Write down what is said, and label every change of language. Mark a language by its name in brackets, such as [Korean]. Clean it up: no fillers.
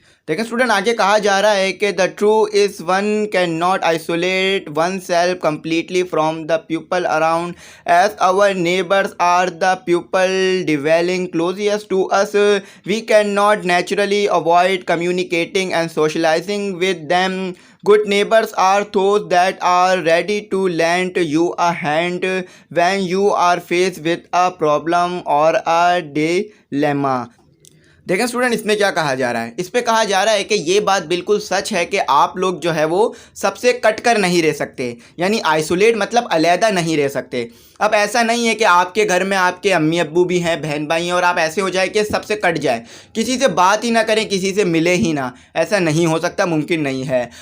[Hindi] देखिए स्टूडेंट, आगे कहा जा रहा है कि [English] The true is one cannot isolate oneself completely from the people around as our neighbours are the people dwelling closest to us we cannot naturally avoid communicating and socialising with them. Good neighbors are those that are ready to lend you a hand when you are faced with a problem or a dilemma. [Hindi] देखें student, इसमें क्या कहा जा रहा है, इस पे कहा जा रहा है कि ये बात बिल्कुल सच है कि आप लोग जो है वो सबसे कट कर नहीं रह सकते, यानी आइसोलेट मतलब अलहदा नहीं रह सकते। अब ऐसा नहीं है कि आपके घर में आपके अम्मी अब्बू भी हैं, बहन भाई हैं, और आप ऐसे हो जाए कि सबसे कट जाए, किसी से बात ही ना करें, किसी से मिले ही ना, ऐसा नहीं हो सकता, मुमकिन नहीं है।